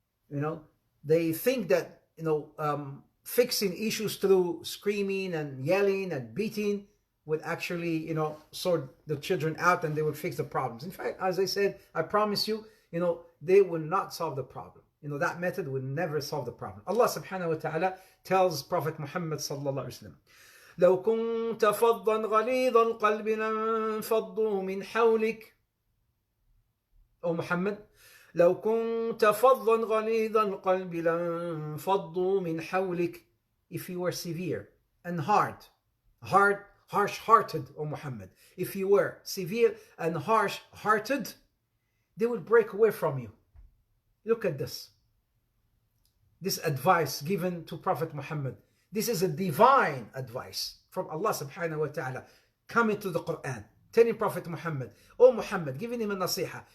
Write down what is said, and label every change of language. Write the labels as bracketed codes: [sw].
[en] You know, they think that, you know, fixing issues through screaming and yelling and beating would actually, you know, sort the children out and they would fix the problems. In fact, as I said, I promise you, you know, they will not solve the problem. You know, that method will never solve the problem. Allah subhanahu wa ta'ala tells Prophet Muhammad sallallahu alayhi wa sallam, [ar] لو كنت فظا غليظ القلب لانفضوا من حولك. [en] O Muhammad, [ar] لو كنت فظا غليظ القلب لانفضوا من حولك. [en] If you were severe and harsh-hearted, O Muhammad, if you were severe and harsh-hearted, they would break away from you. Look at this. This advice given to Prophet Muhammad. This is a divine advice from Allah subhanahu wa ta'ala coming to the Quran, telling Prophet Muhammad, oh Muhammad, giving him a nasiha.